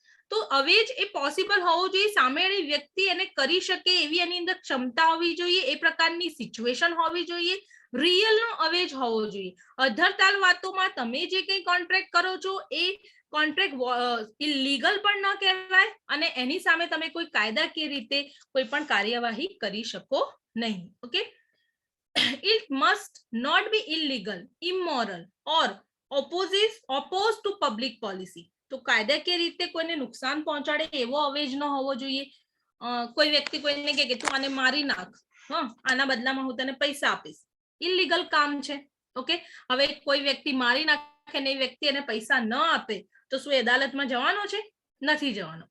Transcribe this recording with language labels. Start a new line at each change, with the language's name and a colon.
Gujarati: તો અવેજ એ પોસિબલ હોવો જોઈએ, સામેવાળી વ્યક્તિ એને કરી શકે એવી એની અંદર ક્ષમતા હોવી જોઈએ, એ પ્રકારની સિચ્યુએશન હોવી જોઈએ, રિયલ નો અવેજ હોવો જોઈએ. અધરતાલ વાતોમાં તમે જે કંઈ કોન્ટ્રાક્ટ કરો છો એ કોન્ટ્રાક્ટ ઇલીગલ પણ ન કહેવાય અને એની સામે તમે કોઈ કાયદાકીય રીતે કોઈ પણ કાર્યવાહી કરી શકો નહીં.
English: Okay, it must not be illegal, immoral or opposed to public policy.
Gujarati: તો કાયદાકીય રીતે કોઈને નુકસાન પહોંચાડે એવો અવેજ ન હોવો જોઈએ. કોઈ વ્યક્તિ કોઈને કહે કે તું આને મારી નાખ, આના બદલામાં હું તને પૈસા આપીશ, ઇલીગલ કામ છે. ઓકે, હવે કોઈ વ્યક્તિ મારી નાખે ને એ વ્યક્તિ એને પૈસા ન આપે તો શું એ અદાલતમાં જવાનો છે? નથી જવાનો.